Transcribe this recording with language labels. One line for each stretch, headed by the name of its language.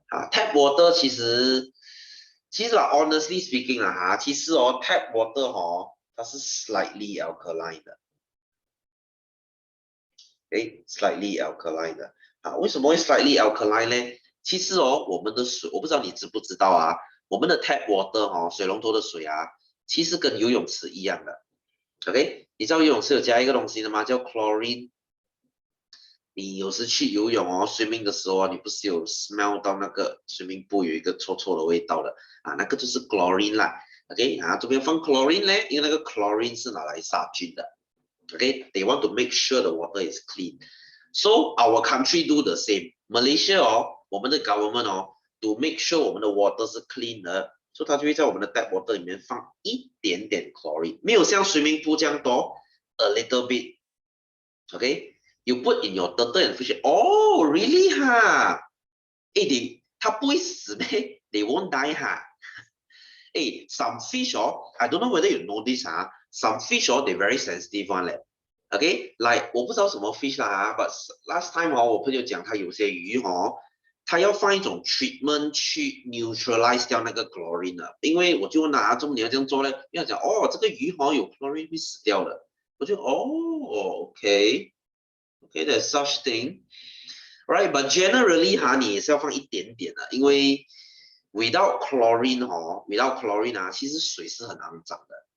Chinese: Tap water 其实
English: honestly speaking
Chinese: 其实tap water 它是 slightly alkaline 的。 slightly alkaline 的为什么会 slightly alkaline 呢？其实我们的水，我不知道你知不知道我们的 tap water 水龙头的水其实跟游泳池一样的。OK， 你知道游泳池有加一个东西的吗？叫 chlorine。你有时去游泳哦，swimming 的时候啊，你不是有 smell 到那个
English: swimming pool
Chinese: 有一个臭臭的味道的啊，那个就是 chlorine 啦。 OK 啊，这边放 chlorine 呢，因为那个 chlorine 是拿来杀菌的。
English: OK，they want to make sure the water is clean. So our country do the same.
Chinese: Malaysia 哦，我们的 government 哦，
English: to make sure
Chinese: 我们的 water 是 clean 的，所以它就会在我们的 tap water 里面放一点点 chlorine，没有像 swimming pool 这样多，
English: a little bit. OK，you put in your turtle and fish. Oh, really 哈？
Chinese: 诶，它不会死咩？
English: They won't die
Chinese: 哈？
English: 诶，some fish 哦，I don't know whether you know this 啊，some fish 哦，they very sensitive one 嘞。
Chinese: OK，like 我不知道什么 fish 啦，
English: but last time
Chinese: 哦，我朋友讲他有些鱼哦，他要放一种 treatment 去 neutralize 掉那个 chlorine 的，因为我就问他，怎么你要这样做呢？因为他讲哦，这个鱼哦有 chlorine 会死掉的，我就哦，
English: OK，OK，there's such thing，right？But generally
Chinese: 哈，你也是要放一点点的，因为
English: without chlorine
Chinese: 哦，without chlorine 啊，其实水是很肮脏的。